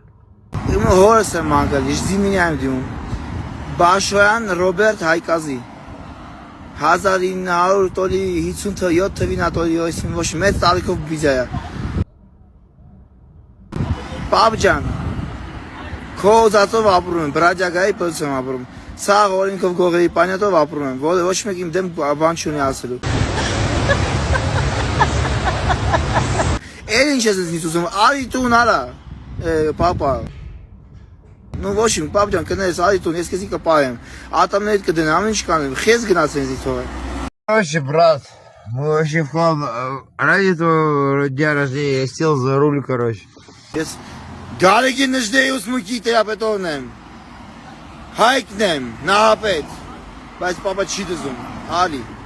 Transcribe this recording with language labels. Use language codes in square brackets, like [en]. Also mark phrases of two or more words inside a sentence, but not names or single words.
[hy] Իմ հորս եմ անկել, ես դիմին եմ դիմում։ Բաշոյան Ռոբերտ Հայկազի 1957 թվականին ոչ մեծ տարիքով բիզա է։ Պապ ջան, քո ուզածով ապրում եմ, բրաջագայի պես եմ ապրում։ Սաղ օրենքով գողերի պանյատով ապրում եմ, ոչ մեկ իմ դեմ բան չունի ասելու։ Էլ ինչ ես ինձ ուզում, արի տուն արա, պապա։ [ru] Ну, в общем, пап [hy] ջան, կներես, արի տուն, ես քեզի կպահեմ։ Ատամներիդ կդնամ, ինչ կանեմ, խես գնաց ինձ թողը։ [ru] Вообще, брат, мы вообще в хлам. Ради этого дня рождения я сел за руль, короче. [hy] Ես Գարեգի նժդեի ուսմուքի տերապետողն եմ։ Հայկն եմ, նահապետ։ Բայց պապա չի դզում, արի։